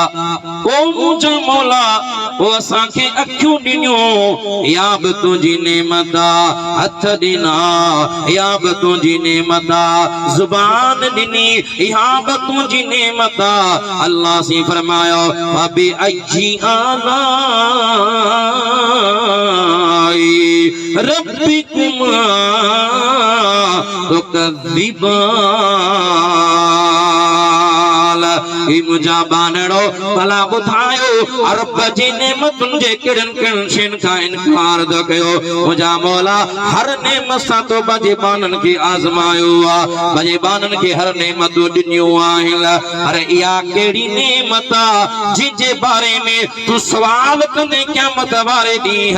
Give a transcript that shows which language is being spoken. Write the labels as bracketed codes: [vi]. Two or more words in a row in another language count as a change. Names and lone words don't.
[sd] ओ मुंहिंजो मौला ओ असां के अखियूं ॾिनियूं या बि तुंहिंजी नेमत आ, हथ ॾिना या बि तुंहिंजी नेमत आ, ज़ुबान ॾिनी या बि तुंहिंजी नेमत आ। [ar] अल्लाह से फरमायो فبأي آلاء ربكما تكذبان. [sd] ई मुंहिंजा बानड़ो भला ॿुधायो रब जी नेमतुनि जे कहिड़नि कहिड़नि शयुनि खां इनकार थो कयो। मुंहिंजा मौला हर नेमत सां तो पंहिंजे बाननि खे आज़मायो आहे, पंहिंजे बाननि खे हर नेमतूं ॾिनियूं आहिनि। अरे इहा कहिड़ी नेमत आहे जंहिंजे बारे में तूं सवाल कंदे क़यामत वारे ॾींहुं?